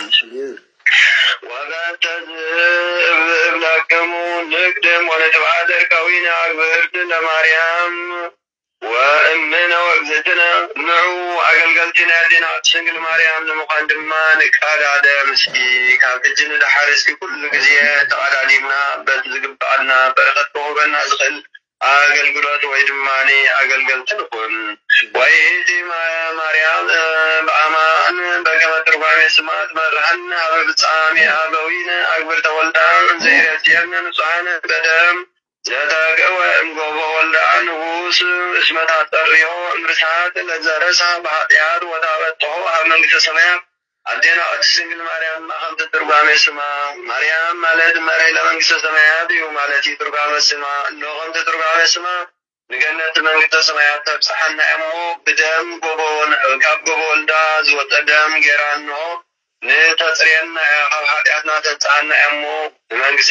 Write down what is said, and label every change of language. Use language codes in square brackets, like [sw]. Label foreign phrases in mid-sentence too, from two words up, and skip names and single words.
[gez] ወበተዝ እብለክሙ ንቅድም ወነትባደር ከዊነ አግብርት ለማርያም ወእምነ ወእግዝእትነ [ti] ንዑ አገልገልቲ ናይ ኣዴና ቅድስት ድንግል ማርያም ንምዃን ድማ ንቀዳድም እስኪ ካብ ሕጂ ንድሓር እስኪ ኩሉ ግዜ ተቀዳዲምና በቲ ዝግባአና በረኸት ክውህበና ዝኽእል አገልግሎት ወይ ድማኒ አገልገልቲ ንኹን [gez] ወይእቲ ማርያም በአማን በከመ ትርጓሜ ስማ ትመርሐነ ሀበ ፍጻሜ አበዊነ አግብርተ ወልዳ ዘይረስየነ ንጹሐነ በደም ዘተገወ እምጎቦ ወልዳ ንጉስ እስመ ታጠርዮ እምርሳት ለዘረሳ በኃጢአት ወታበጽሖ ሀበ መንግሥተ ሰማያት [ti] ኣዴና ቅድስት ድንግል ማርያም ከምቲ ትርጓሜ ስማ ማርያም ማለት መርሒ ለመንግሥተ ሰማያት እዩ ማለት እዩ ትርጓሜ ስማ እኖ ከምቲ ትርጓሜ ስማ ንገነት መንግሥተ ሰማያት ተብፅሐና እሞ ብደም ካብ ጎቦ ወልዳ ዝወፀ ደም ጌራ እንሆ ንተፅርየና ካብ ሓጢአትና ተብፅሐና እሞ ንመንግሥተ